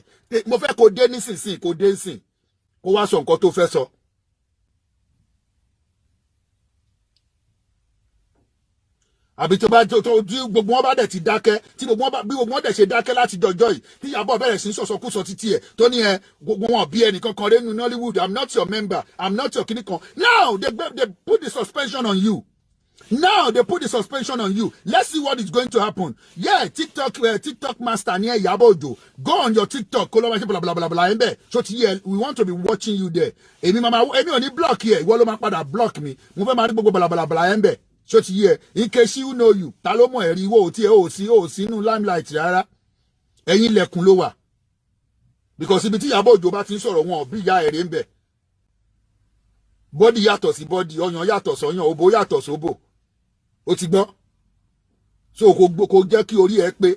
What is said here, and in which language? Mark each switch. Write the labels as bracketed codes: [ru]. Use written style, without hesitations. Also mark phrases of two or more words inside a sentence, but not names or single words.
[yo] Mo fẹ́ kó dé nísinsìnyí, kó dé nsìn, kó wá sọ nǹkan tó fẹ́ sọ. Àbí tó gbogbo wọn bá dẹ̀ ti dákẹ́, bí gbogbo wọn dẹ̀ ṣe dákẹ́ láti dọjọ́ yìí, tí Ìyábọ̀ bẹ̀rẹ̀ sí sọ̀sọ̀kúsọ títí ẹ̀ tó ní gbogbo wọn bí ẹnìkan kan rẹ̀ nínú Nollywood, [en] I'm not your member, I'm not your kìnnìkan. Now they put the suspension on you. Let's see what is going to happen. Yeah, TikTok master near Ìyábọ̀ Òjó. Go on your TikTok, blah blah blah blah ńbẹ̀. So we want to be watching you there. [yo] Èmi ò ní [en] block here. [yo] Ìwọ ló máa padà block mi. Mo fẹ́ máa rí gbogbo [en] blah blah blah [yo] ńbẹ̀. [en] So Nkechi who know you. [yo] Ta ló mọ̀ ẹ̀rí ìwọ ò sí inú limelight rárá. Ẹ̀yin lẹ̀kùn ló wà. Because ibi tí Ìyábọ̀ Òjó bá ti ń sọ̀rọ̀ wọn bí ìyá ẹ̀rẹ́ ńbẹ̀. Body yàtọ̀ sí body, ọyàn yàtọ̀ sọ́yàn, òbò yàtọ̀ sóbò. Ó ti gbọ́. So kò jẹ́ kí orí ẹ pé.